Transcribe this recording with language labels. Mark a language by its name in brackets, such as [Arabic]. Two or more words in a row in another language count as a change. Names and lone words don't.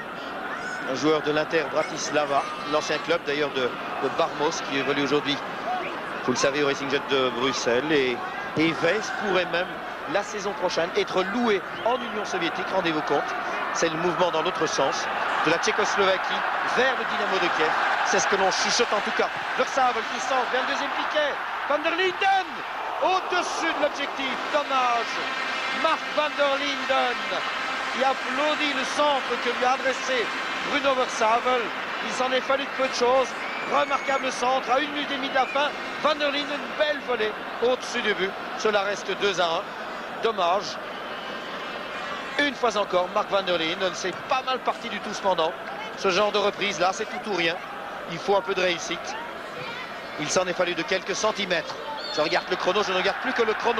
[French] Un joueur de l'Inter Bratislava, l'ancien club d'ailleurs de Barmos qui évolue aujourd'hui, vous le savez, au Racing Jet de Bruxelles. Et Weiss pourrait même, la saison prochaine, être loué en Union soviétique. Rendez-vous compte, c'est le mouvement dans l'autre sens, de la Tchécoslovaquie vers le Dynamo de Kiev. C'est ce que l'on chuchote en tout cas. Versavel qui centre vers le deuxième piquet. Van der Linden au-dessus de l'objectif. Dommage. Mark Van der Linden qui applaudit le centre que lui a adressé Bruno Versavel. Il s'en est fallu de peu de choses. Remarquable centre à 1 minute et demie de la fin. Van der Linden, une belle volée au-dessus du but. Cela reste 2-1. Dommage. Une fois encore, Mark Van der Linden, c'est pas mal parti du tout cependant. Ce genre de reprise là, c'est tout ou rien. Il faut un peu de réussite. Il s'en est fallu de quelques centimètres. Je regarde le chrono, je ne regarde plus que le chrono.